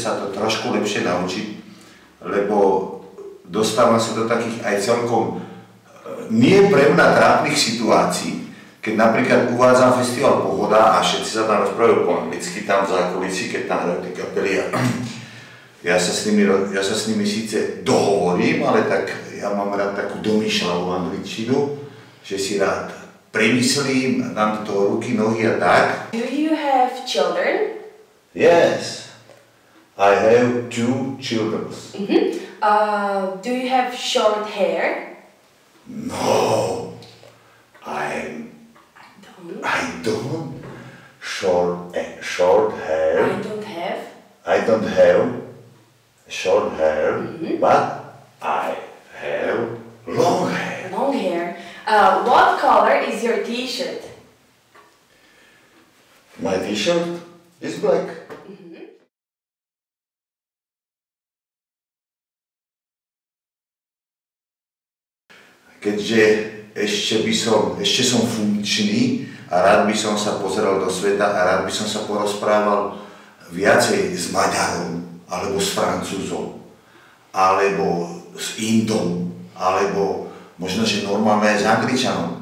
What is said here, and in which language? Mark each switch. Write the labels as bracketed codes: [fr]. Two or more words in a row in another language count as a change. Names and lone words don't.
[sk] sa to trošku lepšie naučiť, lebo dostávam sa do takých aj celkom nie pre mňa trápnych situácií, keď napríklad uvádzam festival Pohoda a všetci sa tam rozprávajú po anglicky, tam v zákulisí, keď tam hrajú tie kapely a ja sa s nimi síce dohovorím, ale tak ja mám rád takú domýšľavú angličtinu, že si rád premyslím, dám do toho ruky, nohy a tak. [en] Do you have children? Yes, I have 2 children. Do you have short hair? No, I don't. Short hair. I don't have short hair, but I have long hair. Long hair. What color is your t-shirt? My t-shirt is black. [sk] Keďže ešte som funkčný a rád by som sa pozeral do sveta a rád by som sa porozprával viacej s Maďarom, alebo s Francúzom, alebo s Indom, alebo možno, že normálne aj s Angličanom.